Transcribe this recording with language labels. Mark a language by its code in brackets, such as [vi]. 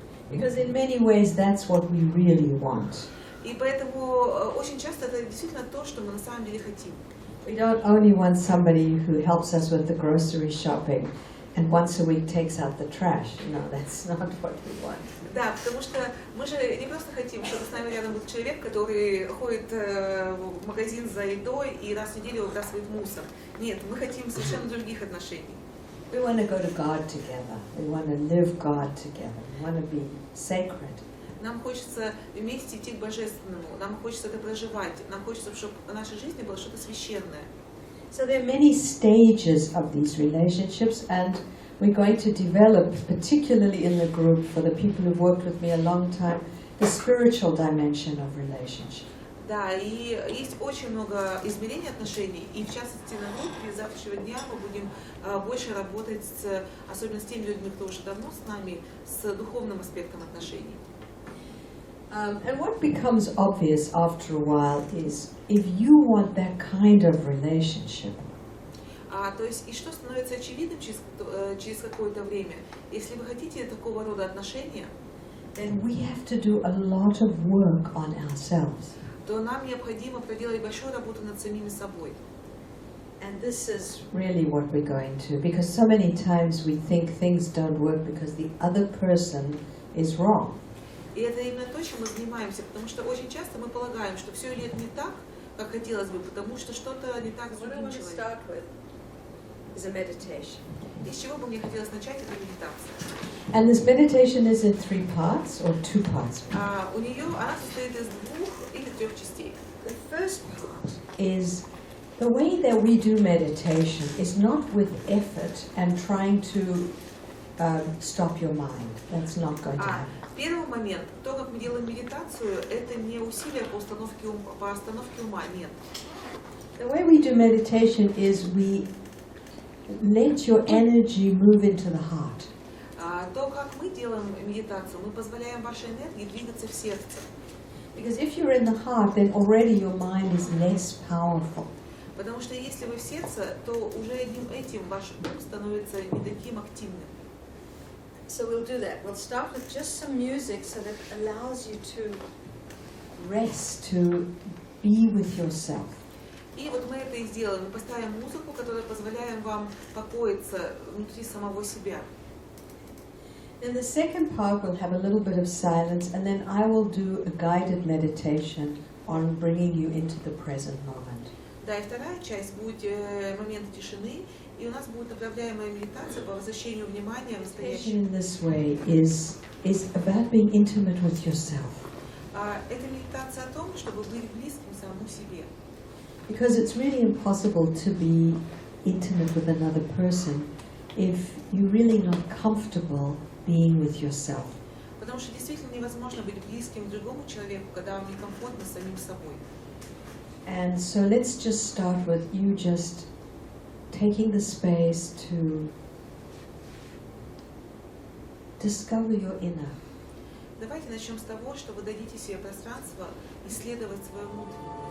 [en] Because in many ways that's what we really want. [ru] И поэтому очень часто это действительно то, что мы на самом деле хотим. [en] We don't only want somebody who helps us with the grocery shopping and once a week takes out the trash. No, that's not what we want. [ru] Да, потому что мы же не просто хотим, чтобы с нами рядом был человек, который ходит в магазин за едой и раз в неделю выбрасывает мусор. Нет, мы хотим совершенно других отношений. [en] We want to go to God together. We want to live God together. We want to be sacred. [ru] Нам хочется вместе идти к Божественному, нам хочется это проживать, нам хочется, чтобы в нашей жизни было что-то священное. [en] So there are many stages of these relationships, and we're going to develop, particularly in the group, for the people who've worked with me a long time, the spiritual dimension of relationship. [ru] Да, и есть очень много измерений отношений, и в частности на группе с завтрашнего дня мы будем больше работать, особенно с теми людьми, кто уже давно с нами, с духовным аспектом отношений. [en] And what becomes obvious after a while is if you want that kind of relationship, [ru] То есть, и что становится очевидным через какое-то время, если вы хотите такого рода отношения, [en] then we have to do a lot of work on ourselves. [ru] то нам необходимо проделать большую работу над самими собой. [en] And this is really what we're going to, because so many times we think things don't work because the other person is wrong. [ru] И это именно то, чем мы занимаемся, потому что очень часто мы полагаем, что все идет не так, как хотелось бы, потому что что-то не так с другим человеком. [en] Is a meditation. [ru] И с чего бы мне хотелось начать, это медитация. [en] And this meditation is in 3 parts or 2 parts. [ru] У нее она состоит из 2 или 3 частей. [en] The first part is the way that we do meditation is not with effort and trying to stop your mind. That's not going to happen. [ru] Первый момент, то, как мы делаем медитацию, это не усилие по остановке ума, нет. [en] The way we do meditation is we let your energy move into the heart. [ru] То, как мы делаем медитацию, мы позволяем вашей энергии двигаться в сердце. [en] Because if you're in the heart, then already your mind is less powerful. [ru] Потому что если вы в сердце, то уже одним этим ваш ум становится не таким активным. [en] So we'll do that. We'll start with just some music so that it allows you to rest, to be with yourself. [ru] И вот мы это и сделаем. Мы поставим музыку, которая позволяет вам покоиться внутри самого себя. [en] In the second part, we'll have a little bit of silence, and then I will do a guided meditation on bringing you into the present moment. [ru] Да, и вторая часть будет моменты тишины, и у нас будет направляемая медитация по возвращению внимания в настоящее. [en] In this way is about being intimate with yourself. [ru] Это медитация о том, чтобы быть близким самому себе. [en] Because it's really impossible to be intimate with another person if you're really not comfortable being with yourself. [ru] Потому что действительно невозможно быть близким к другому человеку, когда вам некомфортно с самим собой. [en] And so let's just start with you just taking the space to discover your inner. [ru] Давайте начнем с того, что вы дадите себе пространство исследовать свое внутреннее.